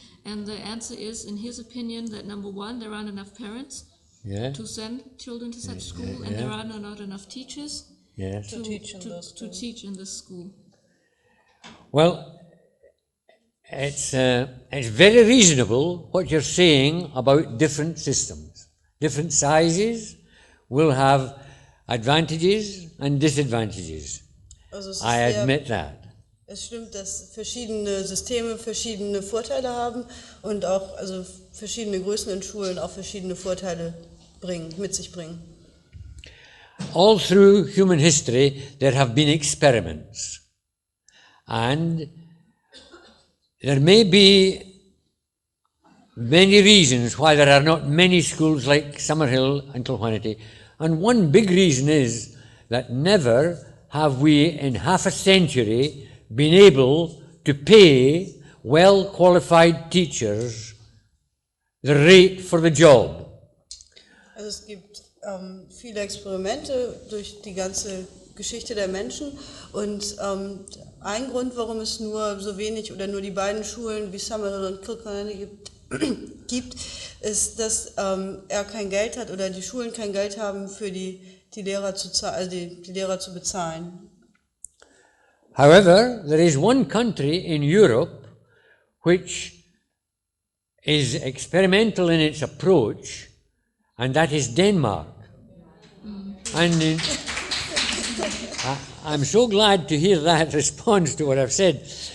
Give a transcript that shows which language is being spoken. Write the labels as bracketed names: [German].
[English] And the answer is, in his opinion, that number one, there aren't enough parents to send children to such school, and there are not enough teachers to teach in this school. Well, it's very reasonable what you're saying about different systems. Different sizes will have advantages and disadvantages. I admit that. [German] Es stimmt, dass verschiedene Systeme verschiedene Vorteile haben und auch verschiedene Größen in Schulen auch verschiedene Vorteile mit sich bringen. [English] All through human history there have been experiments, and there may be many reasons why there are not many schools like Summerhill and Kilquhanity, and one big reason is that never have we in half a century been able to pay well-qualified teachers the rate for the job. [German] Also es gibt viele Experimente durch die ganze Geschichte der Menschen und ein Grund, warum es nur so wenig oder nur die beiden Schulen wie Summerhill und Kilquhanity gibt, ist, dass er kein Geld hat oder die Schulen kein Geld haben für die Lehrer die Lehrer zu bezahlen. [English] However, there is one country in Europe which is experimental in its approach, and that is Denmark. And I'm so glad to hear that response to what I've said.